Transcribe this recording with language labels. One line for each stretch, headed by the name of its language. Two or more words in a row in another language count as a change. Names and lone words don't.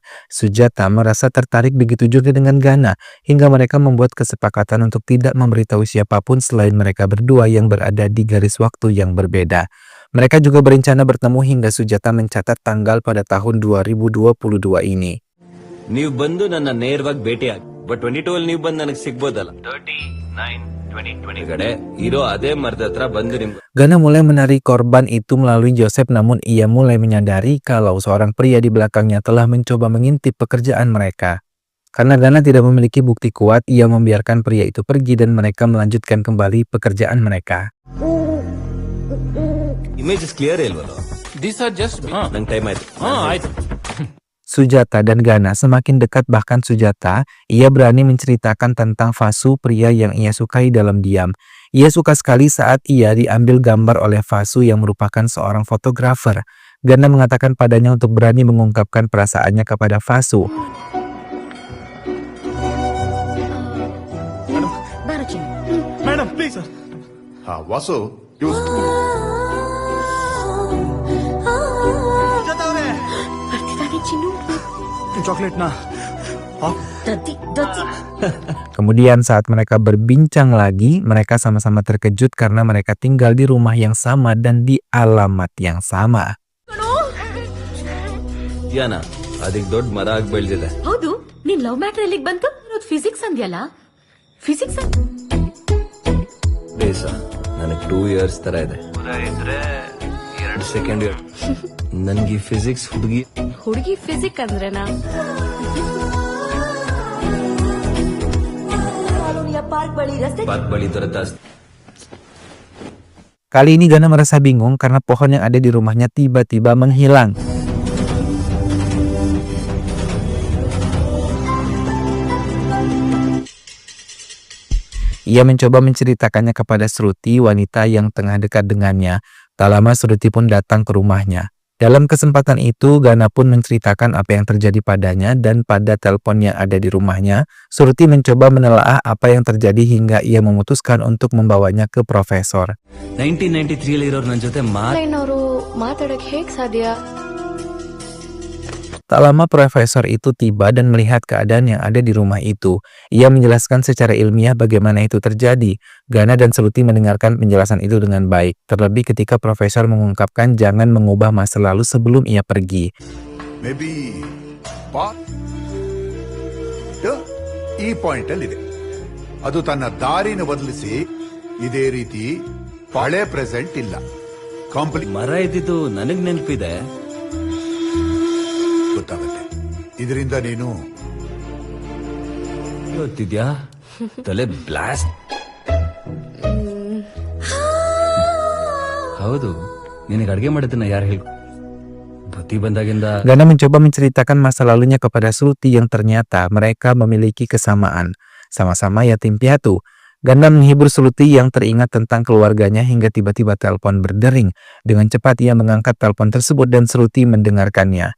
Indonesian: Sujata merasa tertarik begitu juga dengan Gana, hingga mereka membuat kesepakatan untuk tidak memberitahu siapapun selain mereka berdua yang berada di garis waktu yang berbeda. Mereka juga berencana bertemu hingga Sujata mencatat tanggal pada tahun 2022 ini.
Kannada: ನೀವು ಬಂದು ನನ್ನ ನೇರವಾಗಿ ಭೇಟಿಯಾಗಿ ಬಟ್ 22 ಅಲ್ಲಿ ನೀವು ಬಂದು ನನಗೆ ಸಿಗ್ಬೋದಲ್ಲ 39-2020 ಕಡೆ ಇರೋ ಅದೇ ಮರದ ಹತ್ರ ಬಂದು ನಿಮ್ಗೆ
Indonesian: Gana mulai menarik korban itu melalui Joseph, namun ia mulai menyadari kalau seorang pria di belakangnya telah mencoba mengintip pekerjaan mereka. Karena Gana tidak memiliki bukti kuat, ia membiarkan pria itu pergi dan mereka melanjutkan kembali pekerjaan mereka.
English: images clear ಇಲ್ವಲ್ಲ These are just
Kannada: ನಂಗೆ ಟೈಮ್ ಆಯ್ತು ಆಯ್ತು.
Indonesian: Sujata dan Gana semakin dekat, bahkan Sujata, ia berani menceritakan tentang Vasu, pria yang ia sukai dalam diam. Ia suka sekali saat ia diambil gambar oleh Vasu yang merupakan seorang fotografer. Gana mengatakan padanya untuk berani mengungkapkan perasaannya kepada Vasu.
English: Madam, please.
Kannada: ವಾಸು ಯೂಸ್ ಬರ್ತಿದ್ದಾನೆ ಚಿನ್ನು. Chocolate na. ದದ್ದಿ ದದ್ದಿ.
Indonesian: Kemudian saat mereka berbincang lagi, mereka sama-sama terkejut karena mereka tinggal di rumah yang sama dan di alamat yang sama.
Kannada: ಯಾನ ಅದಕ್ಕೆ ದೊಡ್ಡ ಮರ ಆಗಿ ಬೆಳೆದಿದೆ ಹೌದು, ನೀನ್
English: love matter
Kannada: ಎಲ್ಲಿಗೆ ಬಂತು? ಫಿಸಿಕ್ಸ್ ಅಂದ್ಯಲ್ಲ, ಫಿಸಿಕ್ಸ್ ಬೇಸ ನನಗೆ 2 years ತರ ಇದೆ 2
English: second year
Kannada: ನನ್ಗೆ ಫಿಸಿಕ್ಸ್ ಹುಡುಗಿ ಫಿಸಿಕ್ ಅಂದ್ರೆನಾ? ಪಾರ್ಕ್ ಬಳಿ ತರ
Indonesian: Kali ini Gana merasa bingung karena pohon yang ada di rumahnya tiba-tiba menghilang. Ia mencoba menceritakannya kepada Shruti, wanita yang tengah dekat dengannya. Tak lama Shruti pun datang ke rumahnya. Dalam kesempatan itu, Gana pun menceritakan apa yang terjadi padanya dan pada telepon yang ada di rumahnya, Shruti mencoba menelaah apa yang terjadi hingga ia memutuskan untuk membawanya ke profesor.
Kannada: 1993 ಅಲ್ಲಿ ಇರೋರು ನನ್ನ ಜೊತೆ ಅವರು ಮಾತಾಡಕ್ ಹೇಗ್ ಸಾಧ್ಯ?
Indonesian: Tak lama profesor itu tiba dan melihat keadaan yang ada di rumah itu. Ia menjelaskan secara ilmiah bagaimana itu terjadi. Gana dan Shruti mendengarkan penjelasan itu dengan baik, terlebih ketika profesor mengungkapkan jangan mengubah masa lalu sebelum ia pergi.
Kannada: ಮೇಬಿ ಈ ಪಾಯಿಂಟ್ ಅಲ್ಲಿ ಇದೆ. ಅದು ತನ್ನ ದಾರಿನ ಬದಲಿಸಿ ಇದೇ ರೀತಿ ಹಳೆ ಪ್ರೆಸೆಂಟ್ ಇಲ್ಲ ಕಂಪ್ಲೀಟ್ ಮರ ಇದ್ದಿದ್ದು ನನಗ್ ನೆನಪಿದೆ ಗೊತ್ತಾಗುತ್ತೆ. ಇದರಿಂದ ನೀನು ಗೊತ್ತಿದ್ಯಾ ತಲೆ ಬ್ಲಾಸ್ಟ್ ಹೌದು ನಿನಗೆ ಅಡ್ಗೆ ಮಾಡಿದ್ದನ್ನ ಯಾರು ಹೇಳಿ ಬುದ್ಧಿ ಬಂದಾಗಿಂದ
Indonesian: Gana mencoba menceritakan masa lalunya kepada Shruti yang ternyata mereka memiliki kesamaan. Sama-sama yatim piatu. Gana menghibur Sruti yang teringat tentang keluarganya hingga tiba-tiba telepon berdering. Dengan cepat ia mengangkat telepon tersebut dan Sruti mendengarkannya.